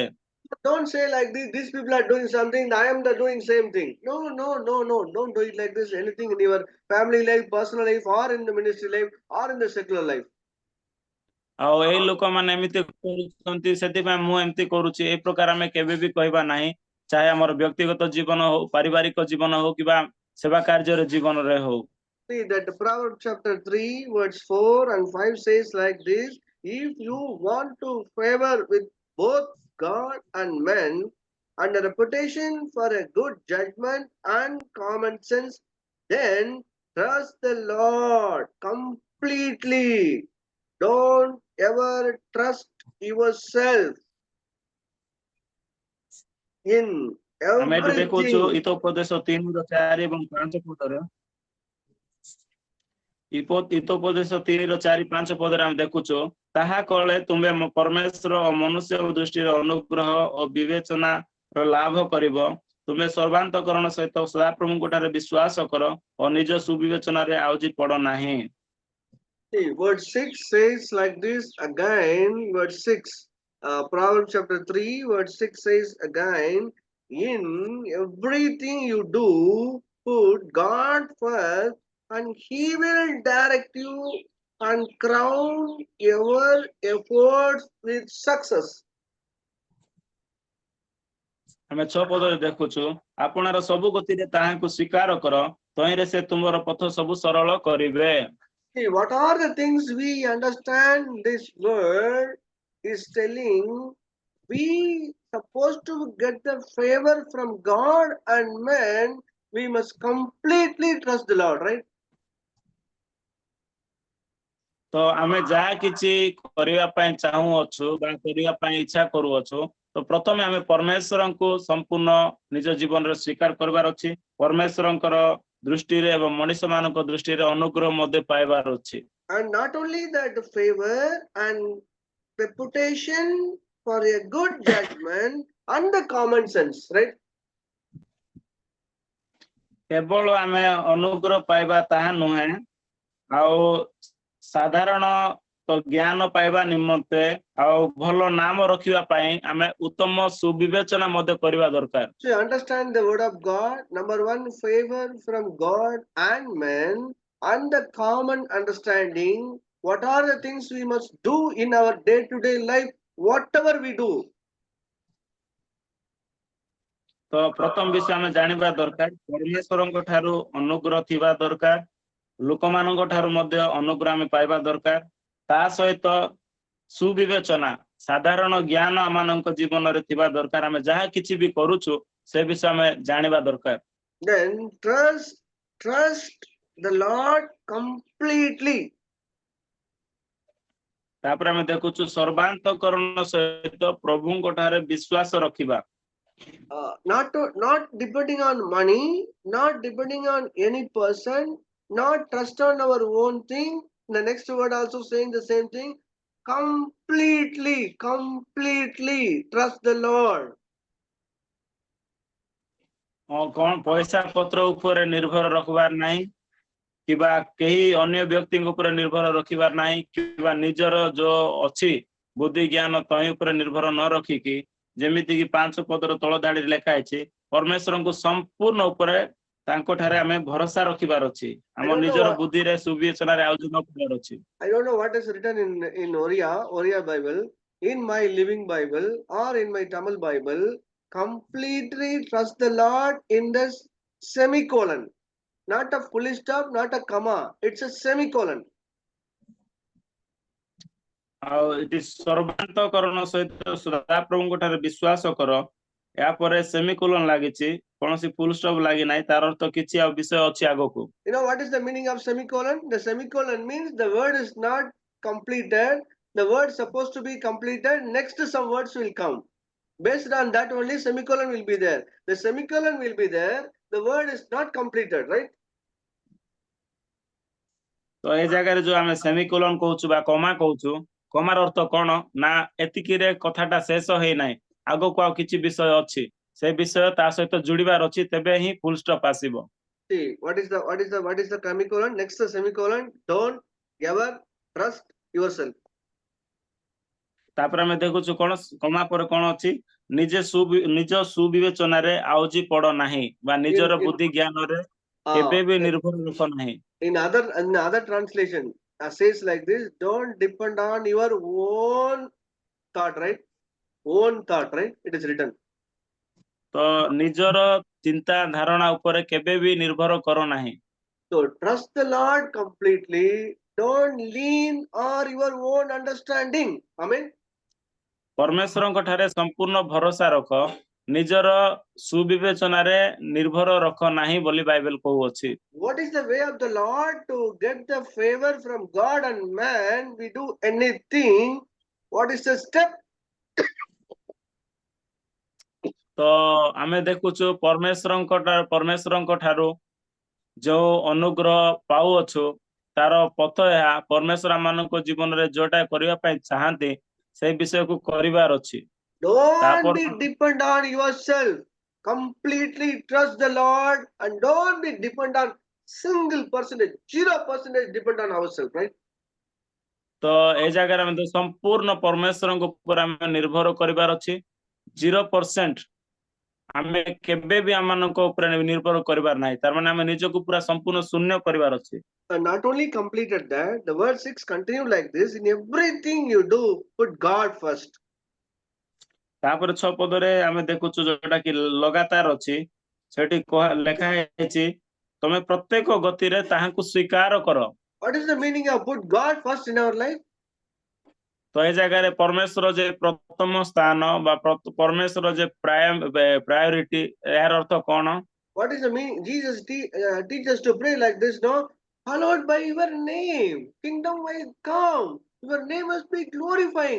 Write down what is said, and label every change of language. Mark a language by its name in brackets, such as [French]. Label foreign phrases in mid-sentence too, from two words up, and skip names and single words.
[English] Don't say like this, these people are doing something, I am the doing same thing. No. Don't do it like this. Anything in your family life, personal life, or in the ministry life, or in the secular life. [Odia] ଆଉ ଏଇ ଲୋକମାନେ ଏମିତି କରୁଛନ୍ତି ସେଥିପାଇଁ ମୁଁ ଏମିତି କରୁଛି, ଏ ପ୍ରକାର ଆମେ କେବେ ବି କହିବା ନାହିଁ। ଚାहे ଆମର ବ୍ୟକ୍ତିଗତ ଜୀବନ ହଉ, ପାରିବାରିକ ଜୀବନ ହଉ କିମ୍ବା ସେବା କାର୍ଯ୍ୟର ଜୀବନରେ ହଉ। [English] See that Proverbs chapter 3 verse 4 and 5 says like this: if you want to favor with both God and men and a reputation for a good judgment and common sense, then trust the Lord completely. Don't ever trust yourself in [Odia] ଆମେ ଏଠି ଦେଖୁଛୁ [English] everything. [Odia] ହିତୋପଦେଶ 3 4 ଏବଂ 5 ପଦରେ, ହିତୋପଦେଶ 3 4 5 ପଦରେ ଆମେ ଦେଖୁଛୁ, ତାହା କଲେ ତୁମେ ପରମେଶ୍ୱର ଓ ମନୁଷ୍ୟ ଦୃଷ୍ଟିରେ ଅନୁଗ୍ରହ ଓ ବିବେଚନାର ଲାଭ କରିବ। ତୁମେ ସର୍ବାନ୍ତକରଣ ସହିତ ସଦାପ୍ରଭୁଙ୍କ ଠାରେ ବିଶ୍ୱାସ କର ଓ ନିଜ ସୁବିବେଚନାରେ ଆଉଜି ପଡ ନାହିଁ। [English] See, verse 6 says like this again, verse 6, Proverbs chapter 3, verse 6 says again, in everything you do, put God first, and He will direct you and crown your efforts with success. [Odia] ଆମେ 6 ପଦରେ ଦେଖୁଛୁ, ଆପଣର ସବୁ ଗତିରେ ତାହାଙ୍କୁ ସ୍ୱୀକାର କର, ତହିଁରେ ସେ ତୁମର ପଥ ସବୁ ସରଳ କରିବେ। [English] See, what are the things we understand this word is telling? We supposed to get the favor from God and man. We must completely trust the Lord, right? [Odia] ତ ଆମେ ଯାହା କିଛି କରିବା ପାଇଁ ଚାହୁଁଅଛୁ ବା କରିବା ପାଇଁ ଇଚ୍ଛା କରୁଅଛୁ, ତ ପ୍ରଥମେ ଆମେ ପରମେଶ୍ୱରଙ୍କୁ ସମ୍ପୂର୍ଣ୍ଣ ନିଜ ଜୀବନରେ ସ୍ୱୀକାର କରିବାର ଅଛି। ପରମେଶ୍ୱରଙ୍କର ଦୃଷ୍ଟିରେ ଏବଂ ମଣିଷମାନଙ୍କ ଦୃଷ୍ଟିରେ ଅନୁଗ୍ରହ ମଧ୍ୟ ପାଇବାର ଅଛି। [English] And not only that, the favor and reputation for a good judgment and the common sense, right? [Odia] କେବଳ ଆମେ ଅନୁଗ୍ରହ ପାଇବା ତାହା ନୁହେଁ, ଆଉ ସାଧାରଣ ତ ଜ୍ଞାନ ପାଇବା ନିମନ୍ତେ ଆଉ ଭଲ ନାମ ରଖିବା ପାଇଁ ଆମେ ଉତ୍ତମ ସୁବିବେଚନା ମଧ୍ୟ କରିବା ଦରକାର। [English] So you understand the word of God. Number one, favor from God and men, and the common understanding. What are the things we must do in our day-to-day life, whatever we do? [Odia] ତ ପ୍ରଥମ ବିଷୟ ଆମେ ଜାଣିବା ଦରକାର, ପରମେଶ୍ୱରଙ୍କ ଠାରୁ ଅନୁଗ୍ରହ ଥିବା ଦରକାର, ଲୋକମାନଙ୍କ ଠାରୁ ମଧ୍ୟ ଅନୁଗ୍ରହ ଆମେ ପାଇବା ଦରକାର। ତା ସହିତ ସୁବିବେଚନା, ସାଧାରଣ ଜ୍ଞାନ ଆମମାନଙ୍କ ଜୀବନରେ ଥିବା ଦରକାର। ଆମେ ଯାହା କିଛି ବି କରୁଛୁ ସେ ବିଷୟ ଆମେ ଜାଣିବା ଦରକାର। [English] Then trust the Lord completely. [Odia] ତାପରେ ଆମେ ଦେଖୁଛୁ ସର୍ବାନ୍ତକରଣ ସହିତ ପ୍ରଭୁଙ୍କ ଠାରେ ବିଶ୍ୱାସ ରଖିବା। [English] Not depending on money, not depending on any person, not trust on our own thing. The next word also saying the same thing. Completely trust the Lord. [Odia] କଣ ପଇସା ପତ୍ର ଉପରେ ନିର୍ଭର ରଖିବାର ନାହିଁ, କିମ୍ବା କେହି ଅନ୍ୟ ବ୍ୟକ୍ତିଙ୍କ ଉପରେ ନିର୍ଭର ରଖିବାର ନାହିଁ, କିମ୍ବା ନିଜର ଯୋଉ ଅଛି ବୁଦ୍ଧି ଜ୍ଞାନ ତହିଁ ଉପରେ ନିର୍ଭର ନ ରଖିକି, ଯେମିତି କି 5 ପଦର ତଳ ଧାଡିରେ ଲେଖା ହେଇଛି, ପରମେଶ୍ୱରଙ୍କୁ ସମ୍ପୂର୍ଣ୍ଣ ଉପରେ ତାଙ୍କ ଠାରେ ଆମେ ଭରସା ରଖିବାର ଅଛି। ଆମ ନିଜର ବୁଦ୍ଧିରେ ସୁବିବେଚନାରେ ଆଉ ଯୋଉ ନବାର ଅଛି। [English] I don't know what is written in Oriya Bible, in my Living Bible or in my Tamil Bible. Completely trust the Lord in the semicolon, not a full stop, not a comma. It's a semicolon. [Odia] ଆଉ ଏଠି ସର୍ବାନ୍ତକରଣ ସହିତ ସଦାପ୍ରଭୁଙ୍କ ଠାରେ ବିଶ୍ୱାସ କର, ଏହା ପରେ ସେମିକୋଲନ ଲାଗିଛି, କୌଣସି [English] full stop [Odia] ଲାଗି ନାହିଁ। ତାର ଅର୍ଥ କିଛି ଆଉ ବିଷୟ ଅଛି ଆଗକୁ। [English] You know what is the meaning of semicolon? The semicolon means the word is not completed. The word supposed to be completed. Next some words will come. Based on that only semicolon will be there. The semicolon will be there. The word is not completed, right? [Odia] ତ ଏ ଜାଗାରେ ଯୋଉ ଆମେ ସେମିକୋଲନ କହୁଛୁ ବା କମା କହୁଛୁ, କମାର ଅର୍ଥ କଣ ନା ଏତିକିରେ କଥାଟା ଶେଷ ହେଇନାହିଁ, ଆଗକୁ ଆଉ କିଛି ବିଷୟ ଅଛି, ସେ ବିଷୟ ତା ସହିତ ଯୋଡ଼ିବାର ଅଛି, ତେବେ ହିଁ [English] full stop [Odia] ଆସିବ। [English] See, what is the semicolon? Next the semicolon. Don't ever trust yourself. [Odia] ତାପରେ ଆମେ ଦେଖୁଛୁ କଣ କମା ପରେ କଣ ଅଛି, ନିଜ ସୁବିବେଚନାରେ ଆଉଜି ପଡ ନାହିଁ, ବା ନିଜର ବୁଦ୍ଧି ଜ୍ଞାନରେ କେବେ ବି ନିର୍ଭର ରଖ ନାହିଁ। [English] In other translation says like this: don't depend on your own thought, right? Own thought, right? It is written. [Odia] ତ ନିଜର ଚିନ୍ତା ଧାରଣା ଉପରେ କେବେ ବି ନିର୍ଭର କର ନାହିଁ। [English] So trust the Lord completely. Don't lean on your own understanding. Amen. [Odia] ପରମେଶ୍ୱରଙ୍କ ଠାରେ ସମ୍ପୂର୍ଣ୍ଣ ଭରସା ରଖ, ନିଜର ସୁବିବେଚନାରେ ନିର୍ଭର ରଖ ନାହିଁ ବୋଲି ବାଇବେଲ କହୁଅଛି। [English] What is the way of the Lord to get the favor from God and man? We do anything. What is the step? [Odia] ତ ଆମେ ଦେଖୁଛୁ ପରମେଶ୍ୱରଙ୍କ ଠାରୁ ଯୋଉ ଅନୁଗ୍ରହ ପାଉଅଛୁ, ତାର ପଥ ଏହା, ପରମେଶ୍ୱର ମାନଙ୍କ ଜୀବନରେ ଯୋଉଟା କରିବା ପାଇଁ ଚାହାନ୍ତି ସେ ବିଷୟକୁ କରିବାର ଅଛି। [English] Don't be depend on yourself. Completely trust the Lord and don't be depend on single percentage, 0% depend on ourselves, right? [Odia] ତ ଏ ଜାଗାରେ ଆମେ ସମ୍ପୂର୍ଣ୍ଣ ପରମେଶ୍ୱରଙ୍କ ଉପରେ ଆମେ ନିର୍ଭର କରିବାର ଅଛି। 0% ଆମେ କେବେ ବି ଆମମାନଙ୍କ ଉପରେ ନିର୍ଭର କରିବାର ନାହିଁ, ତାର ମାନେ ଆମେ ନିଜକୁ ପୁରା ସମ୍ପୂର୍ଣ୍ଣ ଶୂନ୍ୟ କରିବାର ଅଛି। [English] Not only completed that, the verse 6 continue like this: in everything you do, put God first. [Odia] ତାପରେ 6 ପଦରେ ଆମେ ଦେଖୁଛୁ ଯୋଉଟା କି ଲଗାତାର ଅଛି, ସେଠି ଲେଖା ହେଇଛି ତମେ ପ୍ରତ୍ୟେକ ଗତିରେ ତାହାଙ୍କୁ ସ୍ୱୀକାର କର। [English] What is the meaning of put God first in our life? [Odia] ତ ଏ ଜାଗାରେ ପରମେଶ୍ୱର ଯେ ପ୍ରଥମ ସ୍ଥାନ ବା ପରମେଶ୍ୱର ଯେ ପ୍ରାୟୋରିଟି, ଏହାର ଅର୍ଥ କଣ? [English] What is the meaning? Jesus teach us to pray like this, no? Hallowed by your name, kingdom may come, your name must be glorifying.